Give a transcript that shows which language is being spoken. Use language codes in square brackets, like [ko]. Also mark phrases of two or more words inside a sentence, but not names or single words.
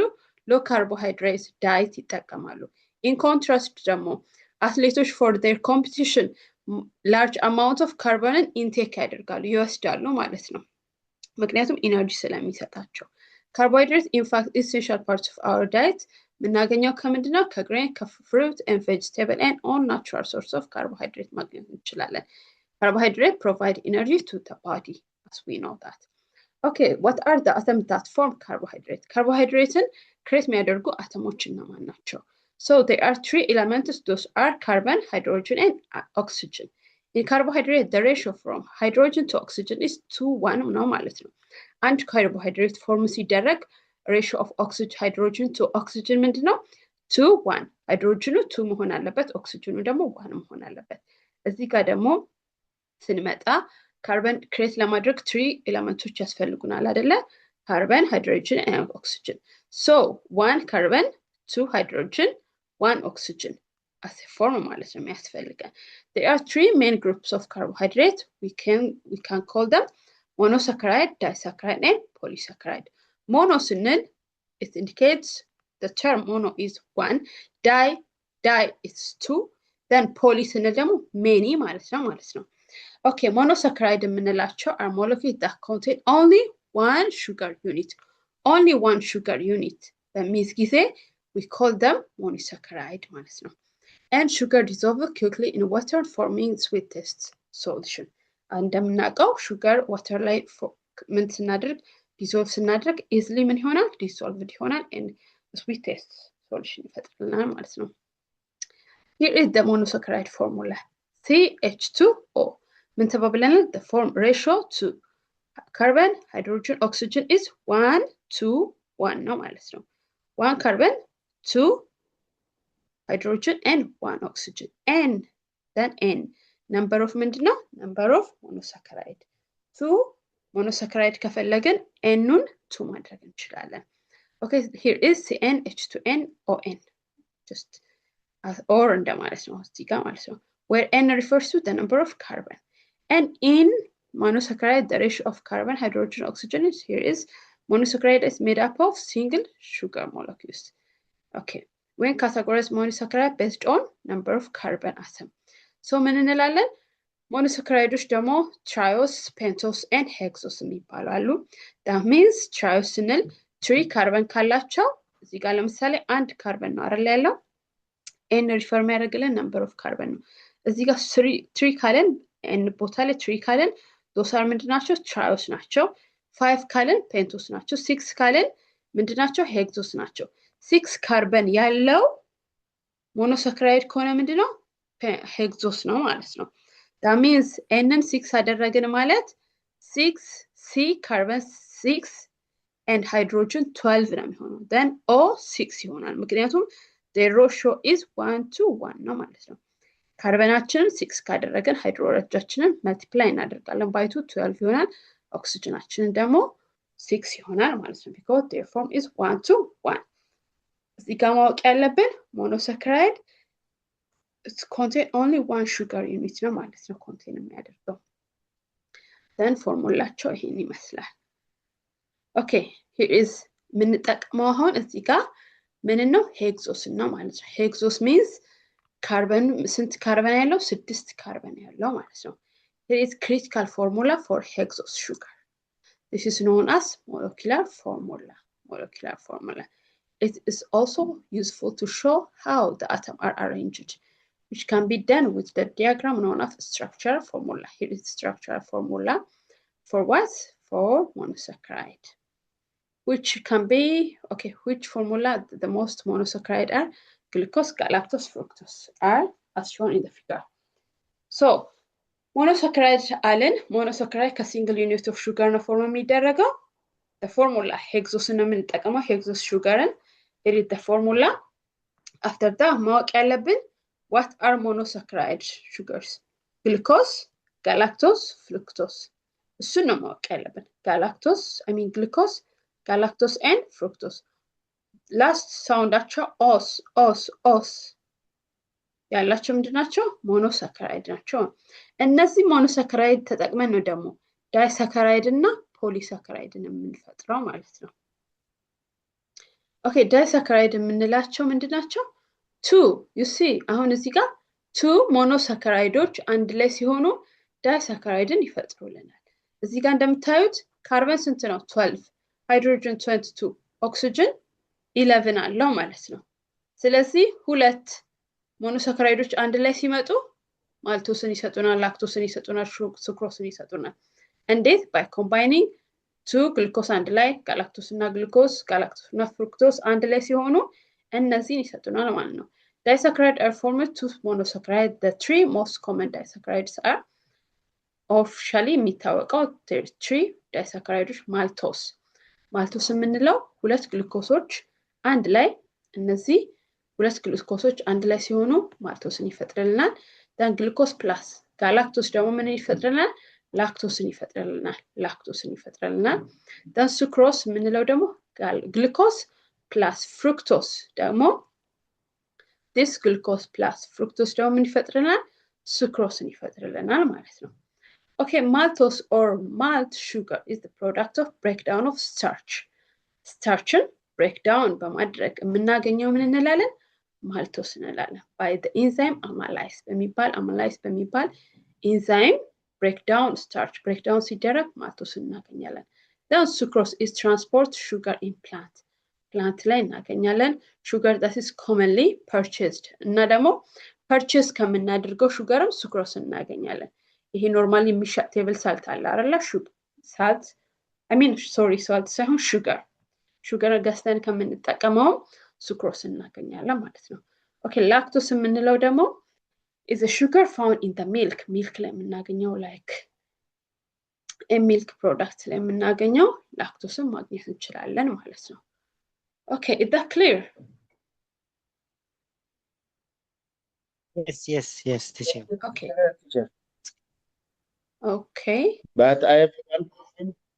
[en] low carbohydrate diet ይጠቀማሉ። in contrast [am] ደግሞ አትሌቶች [en] for their competition large amount of carbonን intake [am] ያደርጋሉ፣ ይወስዳሉ ማለት ነው። ምክንያቱም ኢነርጂ ስለሚሰጣቸው። [en] carbohydrate in fact essential part of our diet [am] የምናገኘው ከምንድነው? [en] ከgrain፣ ከfruit and vegetable and all natural source of carbohydrate [am] ማግኘት እንችላለን። [en] carbohydrate provide energy to the body as we know that. Okay what are the atoms that form carbohydrate? carbohydrateን create [am] የሚያደርጉ አተሞች እነማን ናቸው? [en] So there are three elements. Those are carbon, hydrogen, and oxygen. In carbohydrate, the ratio from hydrogen to oxygen is 2:1 [am] ነው ማለት ነው። አንድ [en] carbohydrate form ሲደረግ ratio of hydrogen to oxygen ምንድነው? 2:1። ሃይድሮጅኑ 2 መሆን አለበት፣ ኦክሲጅኑ ደግሞ 1 መሆን አለበት። እዚህ ጋር ደግሞ ስንመጣ carbon create ለማድረግ 3 ኤሌመንቶች ያስፈልጉናል አይደለ? carbon, hydrogen and oxygen. So 1 carbon, 2 hydrogen, 1 oxygen as a form [am] ማለት ነው የሚያስፈልገን። [en] There are 3 main groups of carbohydrate. We can call them monosaccharide, disaccharide, and polysaccharide. Mono ስንል it indicates the term mono is 1, di Di is 2. Then poly [am] ስንል ደግሞ many ማለት ነው. [en] Okay, monosaccharide የምንላቸው are molecules that contain only one sugar unit. Only one sugar unit. [am] በሚይዝ ጊዜ [en] we call them monosaccharide [am] ማለት ነው. [en] And sugar dissolves quickly in water forming sweetest solution. [am] እንደምናውቀው [en] sugar water [am] ላይ ምን ስናደርግ dissolve ስናደርግ easily ምን ይሆናል dissolved ይሆናል [en] and sweetest solution [am] ይፈጥርልናል ማለት ነው. [en] Here is the monosaccharide formula. [am] CH2O. ምን ተባብለናል? [en] The form ratio to carbon, hydrogen, oxygen is 1 to 1 [am] ነው ማለት ነው. [en] 1 carbon, 2 hydrogen and 1 oxygen. N, then N. Number of ምንድነው? Number of monosaccharide. [am] 2 monosaccharide ከፈለግን N-ን 2 ማድረግ እንችላለን. [en] Okay, here is CnH2nOn. Just as or [am] እንደማለት ነው እዚህ ጋር ማለት ነው. [en] Where N refers to the number of carbon. And in monosaccharide, the ratio of carbon, hydrogen, oxygen is here is monosaccharide is made up of single sugar molecules. Okay, when categorize monosaccharide based on number of carbon atom. [am] So ምን እንላለን? monosaccharides ደግሞ [en] triose, pentose and hexose [am] ይባላሉ. [en] That means triose [am] ስንል 3 carbon ካላቸው እዚህ ጋር ለምሳሌ 1 carbon ነው አይደል ያለው? [en] N refer [am] የሚያደርግልን [en] number of carbon [am] ነው. እዚህ ጋር 3 ካለን N ቦታ ላይ 3 ካለን [en] those are [am] ምንድናቸው? triose ናቸው. 5 ካለን pentose ናቸው. 6 ካለን ምንድናቸው? hexose ናቸው. 6 carbon ያለው monosaccharide ከሆነ ምንድነው? hexose ነው ማለት ነው. [en] That means N-ን 6 [am] አደረግን ማለት [en] 6 C carbon 6 and hydrogen 12 [am] ነው የሚሆነው. Then O 6 ይሆናል. ምክንያቱም [en] the ratio is 1 to 1 [am] ነው ማለት ነው. ካርበናችንን 6 ካደረግን ሃይድሮጅናችንን መልቲፕላይ እናደርጋለን by 2 12 ይሆናል. ኦክሲጅናችንን ደግሞ 6 ይሆናል ማለት ነው. [en] because their form is 1 to 1. [am] እዚህ ጋር ማወቅ ያለብን [en] monosaccharide it contain only one sugar unit [am] ነው ማለት ነው contain የሚያደርገው. then ፎርሙላቸው ይሄን ይመስላል. [en] okay, here is [am] ምንጠቀመው አሁን እዚህ ጋር ምን ነው hexose ነው ማለት ነው. [en] hexose means carbon [am] ስንት ካርበን ያለው 6 ካርበን ያለው ማለት ነው. [en] There is critical formula for hexose sugar. This is known as molecular formula. Molecular formula. It is also useful to show how the atoms are arranged, which can be done with the diagram known as structural formula. Here is structural formula for what? For monosaccharide. Which can be, okay, which formula the most monosaccharide are? Glucose, galactose, fructose are as shown in the figure. So, [am] monosaccharide አለን monosaccharide ከ [en] single unit of sugar [am] ነው ፎርም የሚደረገው. [en] The formula hexose [am] ነው የምንጠቀመው [en] hexose sugarን. Here is the formula. After that [am] ማወቅ ያለብን [en] what are monosaccharide sugars? Glucose, galactose, fructose. [am] እሱን ነው ማወቅ ያለብን. [en] glucose, galactose and fructose. Last soundaቸው [am] os ያላቸው ምንድናቸው? monosaccharide ናቸው. እነዚህ monosaccharide ተጠቅመን ነው ደግሞ disaccharide እና polysaccharide የምንፈጥረው ማለት ነው. okay, disaccharide የምንላቸው ምንድናቸው? 2 [en] you see [am] አሁን እዚህ ጋር 2 monosaccharideዎች አንድ ላይ ሲሆኑ disaccharideን ይፈጥሩልናል. እዚህ ጋር እንደምታዩት ካርበን ስንት ነው? 12, hydrogen 22, oxygen 11 አለው ማለት ነው. ስለዚህ ሁለት monosaccharideዎች አንድ ላይ ሲመጡ maltoseን ይሰጡናል, lactoseን ይሰጡናል, sucroseን ይሰጡናል. እንዴት? [en] by combining 2 glucose [am] አንድ ላይ galactose እና glucose, galactose እና fructose አንድ ላይ ሲሆኑ እነዚህን ይሰጡናል ማለት ነው. [en] Disaccharides are formed to monosaccharide. The 3 most common disaccharides are officially የሚታወቀው 3 disaccharides maltose. [am] maltose የምንለው ሁለት ግሉኮሶች አንድ ላይ እነዚህ ሁለት ግሉኮሶች አንድ ላይ ሲሆኑ maltoseን ይፈጥርልናል. [en] then glucose plus galactose [am] ደግሞ ምን ይፈጥርልናል? lactoseን ይፈጥርልናል. [en] then sucrose [am] የምንለው ደግሞ [en] glucose plus fructose [am] ደግሞ [en] this glucose plus fructose [am] ደግሞ ምን ይፈጥርልናል? sucroseን ይፈጥርልናል ማለት ነው. [en] okay, maltose or malt sugar is the product of breakdown of starch. [am] starchን breakdown በማድረግ የምናገኘው ምን እንላለን? [en] maltose እንላለን by the enzyme amylase በሚባል enzyme breakdown starch breakdown ሲደረግ maltose እናገኛለን then sucrose is transport sugar in plant [am] ላይ እናገኛለን [en] sugar that is commonly purchased [am] እና ደግሞ [en] purchase ከምናደርገው sugarም sucrose እናገኛለን [am] ይሄ ኖርማሊ የሚሸጥ [en] table salt [am] አለ አይደል [en] salt salt [am] ሳይሆን sugar ገዝተን ከምንጠቀመው sucrose እናገኛለን ማለት ነው okay lactose የምንለው ደግሞ [en] is a sugar found in the milk [am] ላይ የምናገኘው [en] like a milk product [am] ላይ የምናገኘው lactose ማግኘት እንችላለን ማለት ነው [en] okay is that clear yes teacher okay teacher. okay But I have one question.